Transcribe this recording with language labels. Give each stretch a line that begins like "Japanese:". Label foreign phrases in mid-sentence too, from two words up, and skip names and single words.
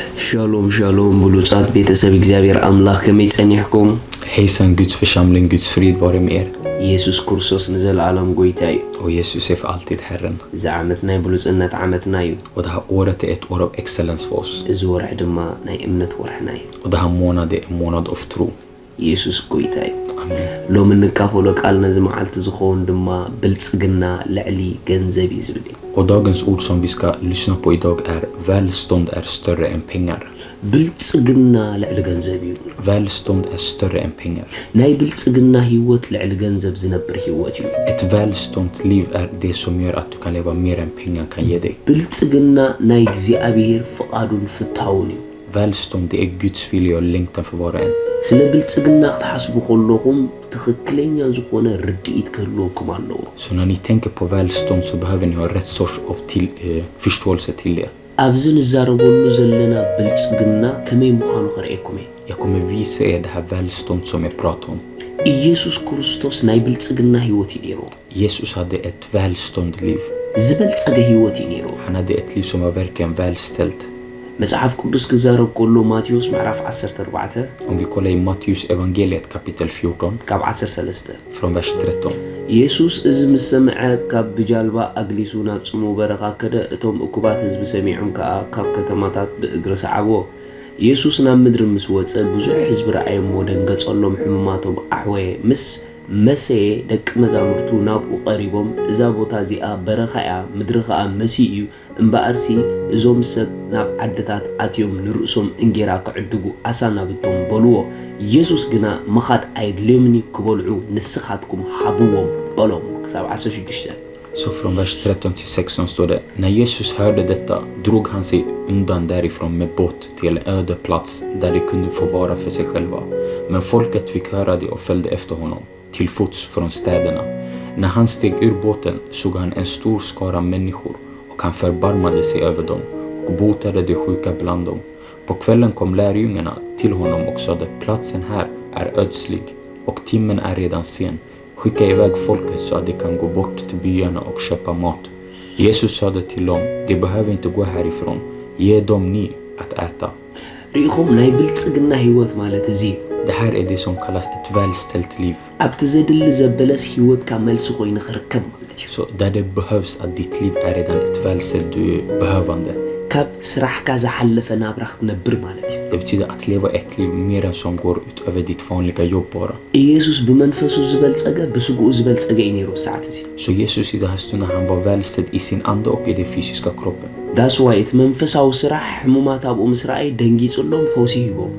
Hebrew: Shalom shalom
Tigrinya: bulutsat ቤተሰብ እግዚአብሔር አምላክ ከመይጸኒሕኩም
Swedish: Hejsan Guds församling, Guds frid vare med er.
Tigrinya: ኢየሱስ ክርስቶስ ንዘለዓለም ጎይታ እዩ
Swedish: Och Jesus är för alltid Herren.
Tigrinya: እዚ ዓመት ናይ ብሉጽነት ዓመትና እዩ
Swedish: Och det här året är ett år av excellens för oss.
Tigrinya: እዚ ወርሕ ድማ ናይ እምነት ወርሕና እዩ
Swedish: Och det här månad är en månad av tro.
Tigrinya: ኢየሱስ ጎይታ እዩ
Swedish: Amen.
Tigrinya: ሎሚ ንካፈሎ ቃል ነዚ መዓልቲ ዝኸውን ድማ ብልጽግና ልዕሊ ገንዘብ እዩ ዝብል እዩ
Swedish: Och dagens ord som vi ska lyssna på idag är välstånd är större än pengar.
Tigrinya: ብልጽግና ልዕሊ ገንዘብ እዩ
Swedish: Välstånd är större än pengar.
Tigrinya: ናይ ብልጽግና ህይወት ልዕሊ ገንዘብ ዝነብር ህይወት እዩ
Swedish: Ett välstånd liv är det som gör att du kan leva mer än pengar kan ge dig.
Tigrinya: ብልጽግና ናይ እግዚአብሔር ፍቃዱን ፍታውን እዩ
Swedish: Välstånd det är Guds vilja och längtan för var och en.
Tigrinya: ስለ ብልጽግና ክትሓስቡ ከለኹም ትክክለኛ ዝኾነ ርድኢት ክህልወኩም ኣለዎ
Swedish: Så när ni tänker på välstånd så behöver ni ha rätt sorts av förståelse till det.
Tigrinya: ኣብዚ ንዛረበሉ ዘለና ብልጽግና ከመይ ምዃኑ ክርኤኩም እየ
Swedish: Jag kommer visa er det här välstånd som jag pratar om.
Tigrinya: ኢየሱስ ክርስቶስ ናይ ብልጽግና ህይወት እዩ ነይሩ
Swedish: Jesus hade ett välstånd liv.
Tigrinya: ዝበልጸገ ህይወት እዩ ነይሩ
Swedish: Han hade ett liv som var verkligen välställt.
Tigrinya: መጽሐፍ ቅዱስ ክዛረብ ከሎ ማቴዎስ ምዕራፍ 14
Swedish: Om vi kollar i Matteus evangeliet kapitel 14
Tigrinya: ካብ 13
Swedish: från vers 13.
Tigrinya: ኢየሱስ እዚ ምስ ሰምዐ ካብ ብጃልባ ኣግሊሱ ናብ ጽሙው በረኻ ከደ እቶም እኩባት ህዝቢ ሰሚዖም ከዓ ካብ ከተማታት ብእግሪ ሰዓብዎ ኢየሱስ ናብ ምድሪ ምስ ወፀ ብዙሕ ህዝቢ ረኣዮሞ ደንገጸሎም ሕሙማቶም ኣሕወየ ምስ መሰየ ደቂ መዛሙርቱ ናብኡ ቀሪቦም እዛ ቦታ እዚኣ በረኻ እያ ምድሪ ከዓ መሲ እዩ እምበኣርሲ እዞም ሰብ ናብ ዓድታት ኣትዮም ንርእሶም እንጌራ ክዕድጉ ኣሳ ናብቶም በልዎ ኢየሱስ ግና መኻድ ኣይድልዮምኒ ክበልዑ ንስኻትኩም ሃብዎም በሎም ክሳብ 16
Swedish: Så från vers 13 till 16 står det: När Jesus hörde detta drog han sig undan därifrån med båt till en öde plats där de kunde få vara för sig själva. Men folket fick höra det och följde efter honom till fots från städerna. När han steg ur båten såg han en stor skara människor och han förbarmade sig över dem och botade de sjuka bland dem. På kvällen kom lärjungarna till honom och sade: Platsen här är ödslig och timmen är redan sen. Skicka iväg folket så att de kan gå bort till byarna och köpa mat. Jesus sade till dem: De behöver inte gå härifrån. Ge dem ni att äta.
Tigrinya: ሪኢኹም ናይ ብልጽግና ህይወት ማለት እዚ
Swedish: Det här är det som kallas ett välställt liv.
Tigrinya: ኣብቲ ዘድሊ ዘበለስ ህይወትካ መልሲ ኮይኑ ክርከብ ማለት እዩ
Swedish: Så där det behövs att ditt liv är redan ett välställt, du är behövande.
Tigrinya: ካብ ስራሕካ ዝሓለፈ ናብራ ክትነብር ማለት እዩ
Swedish: Det betyder att leva ett liv mer än som går utöver ditt vanliga jobb bara.
Tigrinya: ኢየሱስ ብመንፈሱ ዝበልጸገ ብስጉኡ ዝበልጸገ እዩ ነይሩ ብሰዓት እዚ
Swedish: Så Jesus i den här stunden han var välställd i sin ande och i den fysiska kroppen.
Tigrinya: ዳስ ዋይ እቲ መንፈሳዊ ስራሕ ሕሙማት ኣብኡ ምስ ረኣይ ደንጊጹሎም ፈውሲ ሂቦም